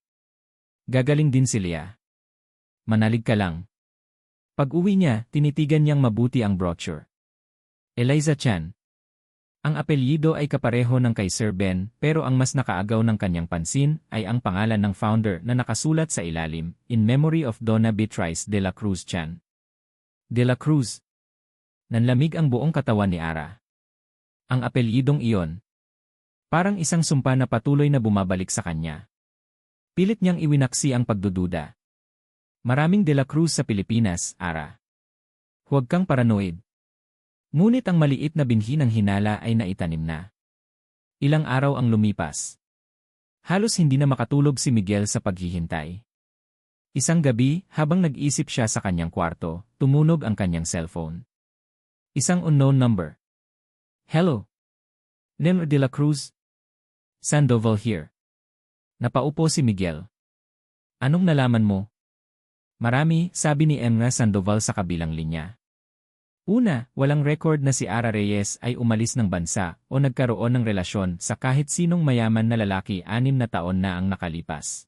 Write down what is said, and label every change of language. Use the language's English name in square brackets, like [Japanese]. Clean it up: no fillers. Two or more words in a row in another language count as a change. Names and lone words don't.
[Filipino] Gagaling din si Leah. Manalig ka lang. Pag-uwi niya, tinitigan niyang mabuti ang brochure. Eliza Chan. Ang apelyido ay kapareho ng kay Sir Ben, pero ang mas nakaagaw ng kanyang pansin ay ang pangalan ng founder na nakasulat sa ilalim, [English] in memory of Donna Beatrice de la Cruz Chan. [Filipino] De la Cruz. Nanlamig ang buong katawan ni Ara. Ang apelyidong iyon. Parang isang sumpa na patuloy na bumabalik sa kanya. Pilit niyang iwinaksi ang pagdududa. Maraming De la Cruz sa Pilipinas, Ara. Huwag kang paranoid. Ngunit ang maliit na binhi ng hinala ay naitanim na. Ilang araw ang lumipas. Halos hindi na makatulog si Miguel sa paghihintay. Isang gabi, habang nag-isip siya sa kanyang kwarto, tumunog ang kanyang cellphone. Isang [English] unknown number. [Filipino] Hello. Lim de la Cruz. [English] Sandoval here. [Filipino] Napaupo si Miguel. Anong nalaman mo? Marami, sabi ni Emma Sandoval sa kabilang linya. Una, walang record na si Ara Reyes ay umalis ng bansa o nagkaroon ng relasyon sa kahit sinong mayaman na lalaki 6 na taon na ang nakalipas.